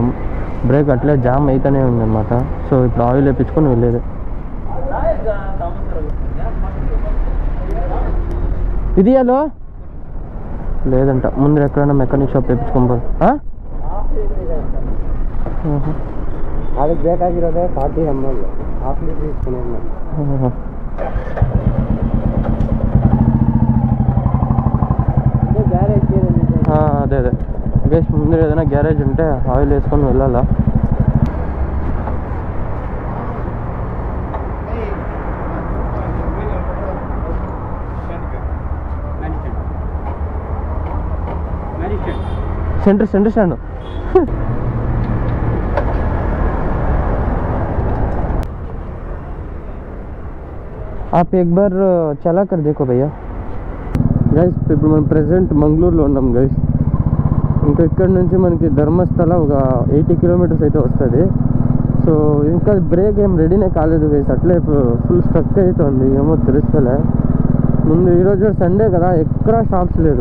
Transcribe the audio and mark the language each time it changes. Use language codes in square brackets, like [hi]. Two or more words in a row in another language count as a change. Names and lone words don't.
[te] బ్రేక్ అట్లే జామ్ అయితేనే ఉందన్నమాట. సో ఇప్పుడు ఆయిల్ వేయించుకొని వెళ్ళేదే. ఇది హలో లేదంట, ముందు ఎక్కడైనా [en] mechanic shop [te] వేయించుకోవాలి. అది బ్రేక్ ಆಗಿರೋದೇ 40 ml, [en] half litre [te] తీసుకున్నాను. అదే గైస్, ముందు ఏదైనా గ్యారేజ్ ఉంటే ఆయిల్ వేసుకొని వెళ్ళాలా. [en] center stand [hi] आप एक बार चला कर देखो भैया. [te] గైస్ ఇప్పుడు మనం ప్రెసెంట్ మంగళూరులో ఉన్నాం గైస్. ఇంకా ఇక్కడ నుంచి మనకి ధర్మస్థల ఒక 80 కిలోమీటర్స్ అయితే వస్తుంది. సో ఇంకా బ్రేక్ ఏం రెడీనే కాలేదు గైస్, అట్లే [en] full struck [te] అవుతుంది. ఏమో తెలుస్తలే. ముందు ఈరోజు సండే కదా, ఎక్కడ షాప్స్ లేదు.